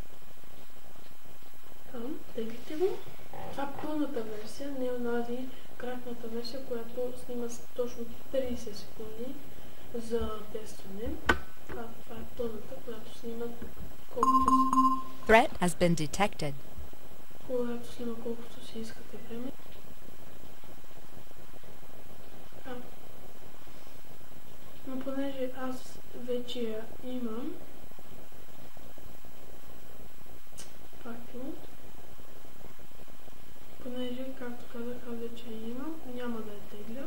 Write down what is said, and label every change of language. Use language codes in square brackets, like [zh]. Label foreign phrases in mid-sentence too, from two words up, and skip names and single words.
[bg] Там, теглите го. Това е пълната версия, не е онази кратната версия, която снима точно 30 секунди за тестване. Това е пълната, която снима колкото си. [en] Threat has been detected. [bg] Когато снима колкото си искате време. Но понеже аз вече я имам, понеже, както казах, аз вече я имам, няма да я тегля.